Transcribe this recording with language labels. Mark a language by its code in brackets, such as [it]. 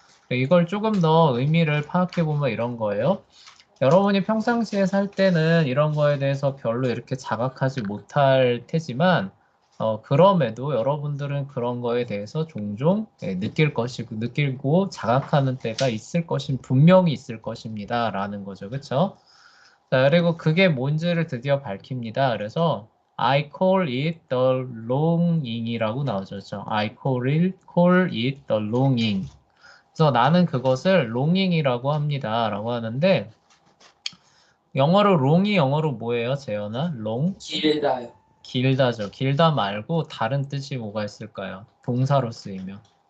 [ko] 이걸 조금 더 의미를 파악해 보면 이런 거예요. 여러분이 평상시에 살 때는 이런 거에 대해서 별로 이렇게 자각하지 못할 테지만, 그럼에도 여러분들은 그런 거에 대해서 종종 느끼고 자각하는 때가 분명히 있을 것입니다. 라는 거죠. 그쵸? 자, 그리고 그게 뭔지를 드디어 밝힙니다. 그래서, [en] I call it the longing [ko] 이라고 나오죠. 그쵸? [en] call it the longing. [ko] 그래서 나는 그것을 longing이라고 합니다. 라고 하는데, 롱이 영어로 뭐예요, 재현아? 롱? 길다요. 길다죠. 길다 말고 다른 뜻이 뭐가 있을까요? 동사로 쓰이면.